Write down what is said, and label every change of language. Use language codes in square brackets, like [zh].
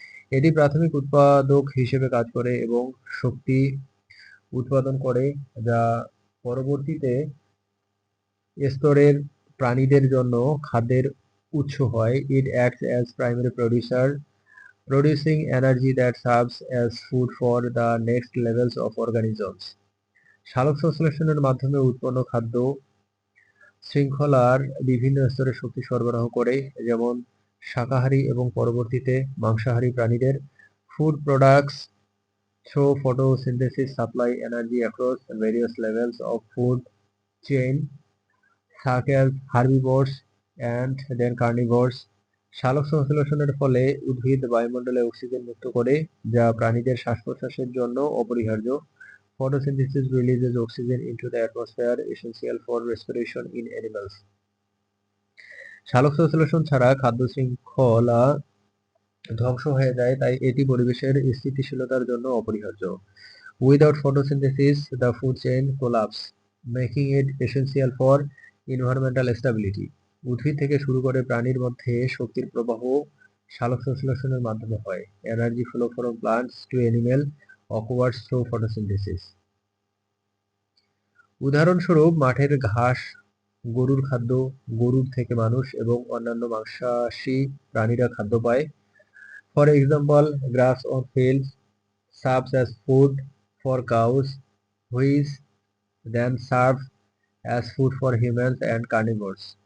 [bn] এটি প্রাথমিক উৎপাদক হিসেবে কাজ করে এবং শক্তি উৎপাদন করে, যা পরবর্তীতে স্তরের প্রাণীদের জন্য খাদ্যের উৎস হয়। [en] It acts as primary producer, producing energy that serves as food for the next levels of organisms. [bn] সালোকসংশ্লেষণের মাধ্যমে উৎপন্ন খাদ্য শৃঙ্খলার বিভিন্ন স্তরে শক্তি সরবরাহ করে, যেমন শাকাহারী এবং পরবর্তীতে মাংসাহারী প্রাণীদের। [en] Food products through photosynthesis supply energy across various levels of food chain, such as herbivores and then carnivores. [bn] সালোকসংশ্লেষণের ফলে উদ্ভিদ বায়ুমণ্ডলে অক্সিজেন মুক্ত করে, যা প্রাণীদের শ্বাস-প্রশ্বাসের জন্য অপরিহার্য। [en] Photosynthesis releases oxygen into the atmosphere, essential for respiration in animals. [bn] সালোকসংশ্লেষণ ছাড়া খাদ্য শৃঙ্খলা ধ্বংস হয়ে যায়, তাই এটি পরিবেশের স্থিতিশীলতার জন্য অপরিহার্য। [en] Without photosynthesis, the food chain collapses, making it essential for environmental stability. [bn] উদ্ভিদ থেকে শুরু করে প্রাণীর মধ্যে শক্তির প্রবাহ সালোকসংশ্লেষণের মাধ্যমে হয়। [en] Energy flow from plants to animal occurs through photosynthesis. [bn] উদাহরণস্বরূপ, মাঠের ঘাস গরুর খাদ্য, গরুর থেকে মানুষ এবং অন্যান্য মাংসাশী প্রাণীরা খাদ্য পায়। [en] For example, grass on fields serves as food for cows, which then serve as food for humans and carnivores.